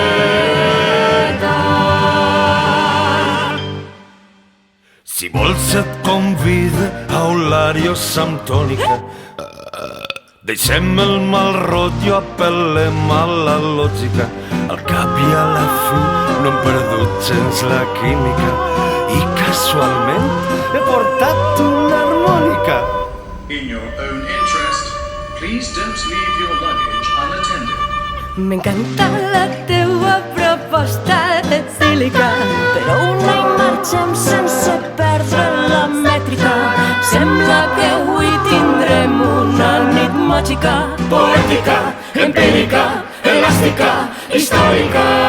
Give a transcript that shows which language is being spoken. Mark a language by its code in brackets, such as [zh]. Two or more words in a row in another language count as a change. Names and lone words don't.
[ca] Si vols et convida a Olarios amb tònica. Deixem el mal rotllo, apel·lem a la lògica. Al cap i a la fi no hem perdut gens la química. I casualment he portat una harmònica. [en] In your own interest, please don't leave your luggage unattended. [ca] M'encanta la teua proposta etílica, però una hi marxem sense perdre la mètrica. Sembla que avui tindrem una nit màgica, poètica, empírica, elàstica, històrica.